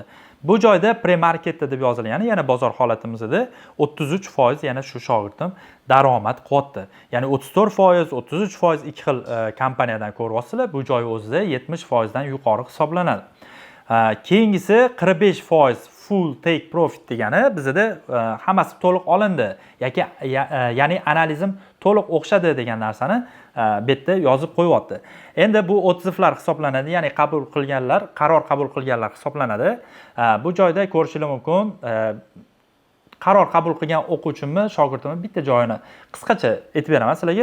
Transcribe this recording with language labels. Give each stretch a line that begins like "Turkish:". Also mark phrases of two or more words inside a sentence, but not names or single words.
Uzbek: Bu joyda pre-marketda deb yozilgan, ya'ni bozor holatimizda 33% yana shu shogirdim daromad qilyapti. Ya'ni 34%, 33% ikki xil kompaniyadan ko'ryapsizlar. Bu joy o'zida 70% dan yuqori hisoblanadi. Keyingisi 45%
English: full take profit
Uzbek: degani bizda hammasi to'liq olindi yoki ya'ni analizim to'liq o'xshadi degan narsani bu yerda yozib qo'yapti. Endi bu odzivlar hisoblanadi, ya'ni qaror qabul qilganlar hisoblanadi. Bu joyda ko'rishingiz mumkin. Qaror qabul qilgan o'quvchimni, shogirdimni bitta joyini qisqacha aytib beraman sizlarga.